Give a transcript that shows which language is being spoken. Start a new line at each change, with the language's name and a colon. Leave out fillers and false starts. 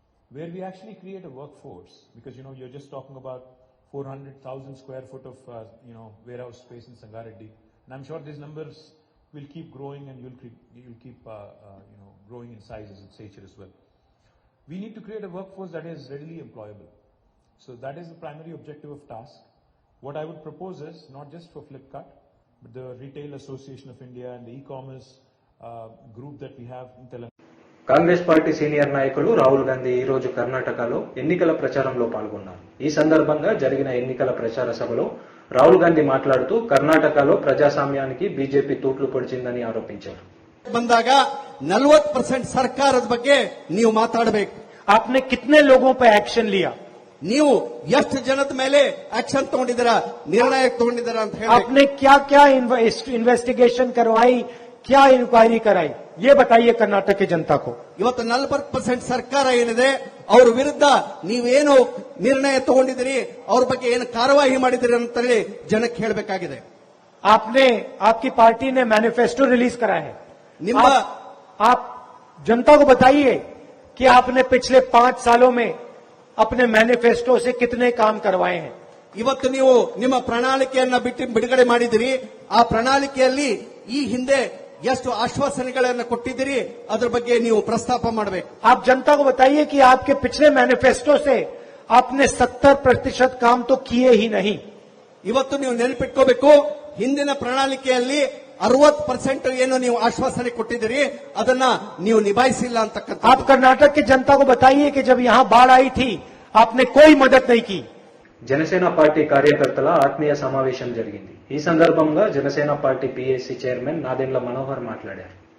English: where we actually create a workforce, because you're just talking about 400,000 square foot of warehouse space in Sangareddy, and I'm sure these numbers will keep growing, and you'll keep growing in sizes at Seychelles as well. We need to create a workforce that is readily employable. So that is the primary objective of task. What I would propose is not just for Flipkart, but the Retail Association of India and the e-commerce group that we have in Telangana.
Telugu: Congress party senior నాయకులు రాహుల్ గాంధీ ఈ రోజు కర్ణాటకలో ఎన్నికల ప్రచారంలో పాల్గొన్నారు. ఈ సందర్భంగా జరిగిన ఎన్నికల ప్రచార సభలో రాహుల్ గాంధీ మాట్లాడుతూ కర్ణాటకలో ప్రజాస్వామ్యానికి బీజేపీ తూట్లు పొడిచిందని ఆరోపించారు.
Kannada: ಬಂದಾಗ 40% ಸರ್ಕಾರದ ಬಗ್ಗೆ ನೀವು ಮಾತಾಡಬೇಕು.
Hindi: आपने कितने लोगों पे एक्शन लिया?
Kannada: ನೀವು ಎಷ್ಟು ಜನದ ಮೇಲೆ ಆಕ್ಷನ್ ತಗೊಂಡಿದ್ದೀರಾ, ನಿರ್ಣಯ ತಗೊಂಡಿದ್ದೀರಾ ಅಂತ ಹೇಳಿ.
Hindi: आपने क्या क्या इन्वेस्टिगेशन करवाई, क्या इंक्वायरी कराई, ये बताइए कर्नाटक की जनता को.
Kannada: ಇವತ್ತು 40% ಸರ್ಕಾರ ಏನಿದೆ ಅವ್ರ ವಿರುದ್ಧ ನೀವೇನು ನಿರ್ಣಯ ತಗೊಂಡಿದ್ದೀರಿ, ಅವ್ರ ಬಗ್ಗೆ ಏನು ಕಾರ್ಯವಾಹಿ ಮಾಡಿದಿರಿ ಅಂತ ಹೇಳಿ ಜನಕ್ಕೆ ಹೇಳಬೇಕಾಗಿದೆ.
Hindi: आपकी पार्टी ने मैनिफेस्टो रिलीज करा है. आप जनता को बताइए कि आपने पिछले 5 सालों में अपने मैनिफेस्टो से कितने काम करवाए हैं.
Kannada: ಇವತ್ತು ನೀವು ನಿಮ್ಮ ಪ್ರಣಾಳಿಕೆಯನ್ನ ಬಿಡುಗಡೆ ಮಾಡಿದಿರಿ. ಆ ಪ್ರಣಾಳಿಕೆಯಲ್ಲಿ ಈ ಹಿಂದೆ ಎಷ್ಟು ಆಶ್ವಾಸನೆಗಳನ್ನು ಕೊಟ್ಟಿದ್ದೀರಿ ಅದರ ಬಗ್ಗೆ ನೀವು ಪ್ರಸ್ತಾಪ ಮಾಡಬೇಕು.
Hindi: आप जनता को बताइए कि आपके पिछले मैनिफेस्टो से आपने 70% काम तो किए ही नहीं.
Kannada: ಇವತ್ತು ನೀವು ನೆನಪಿಟ್ಕೋಬೇಕು, ಹಿಂದಿನ ಪ್ರಣಾಳಿಕೆಯಲ್ಲಿ 60% ಏನು ನೀವು ಆಶ್ವಾಸನೆ ಕೊಟ್ಟಿದ್ದೀರಿ ಅದನ್ನ ನೀವು ನಿಭಾಯಿಸಿಲ್ಲ ಅಂತಕ್ಕಂಥ.
Hindi: आप कर्नाटक की जनता को बताइए कि जब यहां बाढ़ आई थी आपने कोई मदद नहीं की.
Telugu: జనసేన పార్టీ కార్యకర్తల ఆత్మీయ సమావేశం జరిగింది. ఈ సందర్భంగా Janasena party PAC chairman Nadendla Manohar మాట్లాడారు.